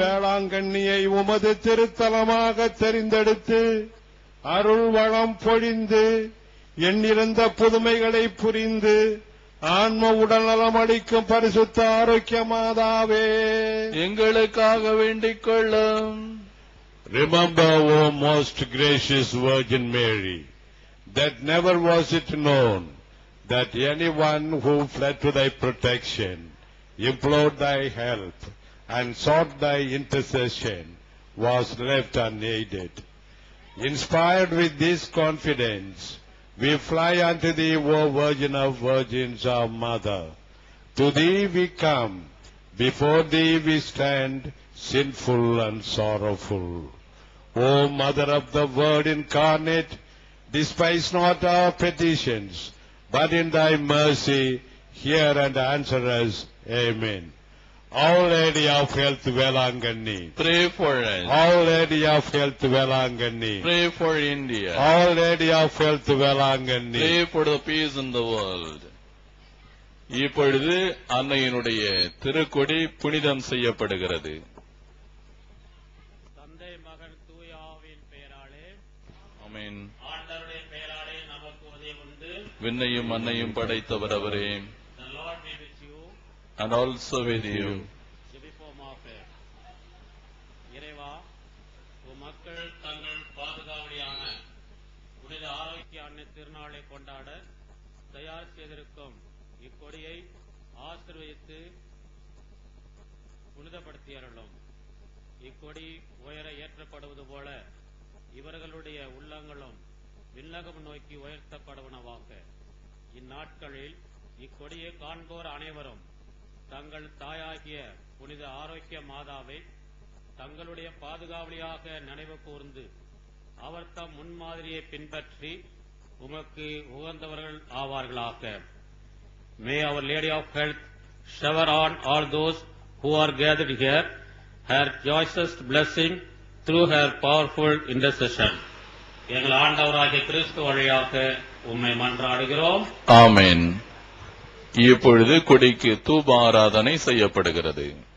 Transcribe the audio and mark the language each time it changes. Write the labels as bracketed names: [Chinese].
[Tamil] வேளாங்கண்ணியை உமது திருத்தலமாக தெரிந்தெடுத்து அருள் வளம் பொழிந்து எண்ணிறந்த புதுமைகளை புரிந்து ஆன்ம உடல்நலம் அளிக்கும் பரிசுத்த ஆரோக்கிய மாதாவே, எங்களுக்காக வேண்டிக் கொள்ளும். [English] Remember, O most gracious Virgin Mary, that never was it known that anyone who fled to thy protection, implored thy help, and sought thy intercession was left unaided. Inspired with this confidence, we fly unto thee, O Virgin of Virgins, our Mother. To thee we come, before thee we stand, sinful and sorrowful. O Mother of the Word incarnate, despise not our petitions, but in thy mercy hear and answer us. Amen. Our Lady of Health, Velangani. Pray for us. Our Lady of Health, Velangani. Pray for India. Our Lady of Health, Velangani. Pray for the peace in the world. [Tamil] இப்பொழுது அன்னையினுடைய திருக்கொடி புனிதம் செய்யப்படுகிறது. தந்தை மகன் தூய ஆவியின் பெயராலே ஆமென். ஆண்டவருடைய பெயராலே நமக்கு உதவி உண்டு. விண்ணையும் மண்ணையும் படைத்தவர் அவரே. [English] The Lord be with you. And also with you. [Tamil] ஜெபிப்போமாக. இறைவா, உம் மக்கள் தங்கள் பாதுகாவலியான புனித ஆரோக்கிய அன்னை திருநாளை கொண்டாட தயார் செய்திருக்கும் இக்கொடியை ஆசீர்வதித்து புனிதப்படுத்தியருளும். இக்கொடி உயர ஏற்றப்படுவது போல இவர்களுடைய உள்ளங்களும் விண்ணகம் நோக்கி உயர்த்தப்படுவனவாக. இந்நாட்களில் இக்கொடியை காண்போர் அனைவரும் தங்கள் தாயாகிய புனித ஆரோக்கிய மாதாவை தங்களுடைய பாதுகாவலியாக நினைவு கூர்ந்து அவர் தம் முன்மாதிரியை பின்பற்றி உமக்கு உகந்தவர்கள் ஆவார்களாக. [English] May Our Lady of Health shower on all those who are gathered here her choicest blessing through her powerful intercession. [Tamil] எங்கள் ஆண்டவராகிய கிறிஸ்து வழியாக உம்மை மன்றாடுகிறோம். ஆமென். இப்பொழுது கொடிக்கு தூப ஆராதனை செய்யப்படுகிறது.